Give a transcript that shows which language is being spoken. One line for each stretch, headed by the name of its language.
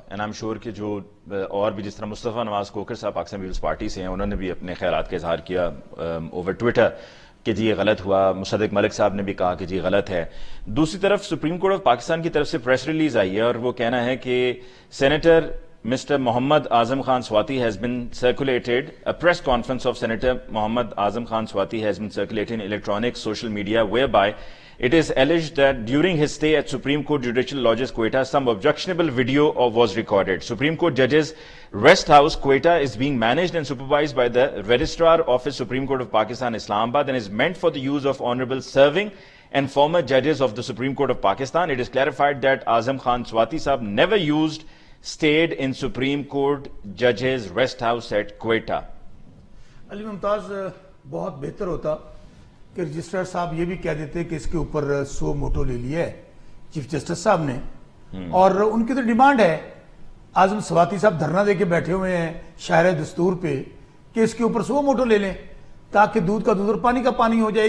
English: and I am sure
Urdu: کہ جو اور بھی, جس طرح مصطفیٰ نواز کوکر صاحب پاکستان پیپلز پارٹی سے ہیں, انہوں نے بھی اپنے خیالات کا اظہار کیا
English: over Twitter
Urdu: کہ جی یہ غلط ہوا. مصدق ملک صاحب نے بھی کہا کہ جی غلط ہے. دوسری طرف سپریم کورٹ آف پاکستان کی طرف سے پریس ریلیز آئی ہے اور وہ کہنا ہے کہ senator Mr.
English: Mohammad Azam Khan Swati has been circulated, a press conference of Senator Mohammad Azam Khan Swati has been circulated in electronic social media whereby it is alleged that during his stay at Supreme Court Judicial Lodges Quetta, some objectionable video was recorded. Supreme Court Judges Rest House Quetta is being managed and supervised by the Registrar Office Supreme Court of Pakistan Islamabad and is meant for the use of honorable serving and former judges of the Supreme Court of Pakistan. It is clarified that Azam Khan Swati sahab never stayed in Supreme Court Judges Rest House at Quetta.
Urdu: علی ممتاز, بہت بہتر ہوتا کہ registrar صاحب یہ بھی کہہ دیتے کہ اس کے اوپر 100 موٹو لے لیا ہے چیف جسٹس صاحب نے, اور ان کی تو ڈیمانڈ ہے, اعظم سواتی صاحب دھرنا دے کے بیٹھے ہوئے ہیں شاعر دستور پہ کہ اس کے اوپر 100 موٹو لے لیں تاکہ دودھ کا دودھ اور پانی کا پانی ہو جائے.